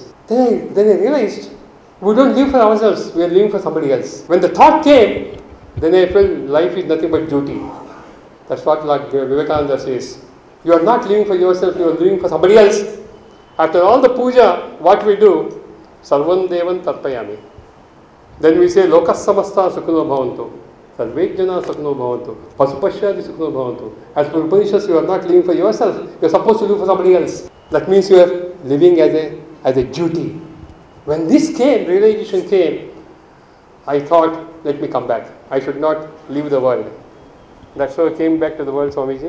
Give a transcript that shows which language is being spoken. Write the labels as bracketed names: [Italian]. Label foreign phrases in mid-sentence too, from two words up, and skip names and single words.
[English] Then I realized, we don't live for ourselves, we are living for somebody else. When the thought came, then I felt life is nothing but duty. That's what Lord Vivekananda says. You are not living for yourself, you are living for somebody else. After all the puja, what we do? [Sanskrit] Sarvam Devan Tarpayami. [English] Then we say, [Sanskrit] Lokas Samasta Sukhuno Bhavantu. Sarvejjana Sukhuno Bhavantu. Pasupashyadi Sukhuno Bhavantu. [English] As per Upanishads, you are not living for yourself, you are supposed to live for somebody else. That means you are living as a duty. When this realization came, I thought, let me come back. I should not leave the world. That's how I came back to the world, Swamiji.